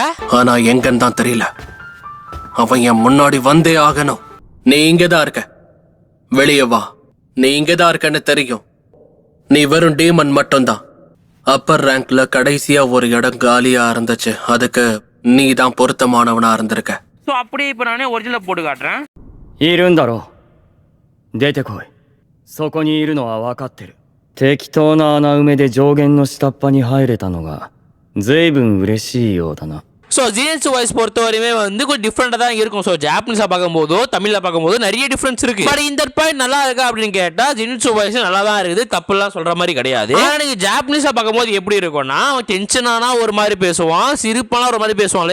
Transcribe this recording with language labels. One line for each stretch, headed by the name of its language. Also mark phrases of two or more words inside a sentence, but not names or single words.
Tamil: ஆனா எங்கன்னு தான் தெரியல, அவன் என் முன்னாடி வந்தே ஆகணும். நீ இங்கதான் இருக்க, வெளியே வா. நீ இங்கதான் இருக்கன்னு தெரியும். நீ வெறும் டீமன் மட்டும்தான்.
English: upper rank
Tamil: கடைசியா ஒரு இடம் காலியா இருந்துச்சு, அதுக்கு நீ தான் பொருத்தமானவனா இருந்திருக்க. ஸோ அப்படியே இப்போ நானே ஒரிஜினல் போட்டு காட்டுறேன்.
Japanese: いるんだろう。出てこい。そこにいるのは分かってる。適当な穴埋めで上限の下っ端に入れたのが随分嬉しいようだな。
Tamil: ஸோ ஜீனிட்ஸு வாய்ஸ் பொறுத்த வரையுமே வந்து கொஞ்சம் டிஃப்ரெண்டாக தான் இருக்கும். ஸோ ஜாப்பனீஸாக பார்க்கும்போதோ தமிழில் பார்க்கும்போது நிறைய டிஃப்ரென்ஸ் இருக்கு. பட் இந்த பாயிண்ட் நல்லா இருக்கா அப்படின்னு கேட்டால் ஜீனிட்ஸு வாய்ஸ் நல்லா தான் இருக்குது, தப்புலாம் சொல்ற மாதிரி கிடையாது. ஆனால் நீங்கள் ஜாப்பனீஸாக பார்க்கும்போது எப்படி இருக்கும்னா அவன் டென்ஷனானா ஒரு மாதிரி பேசுவான், சிரிப்பான ஒரு மாதிரி பேசுவான்.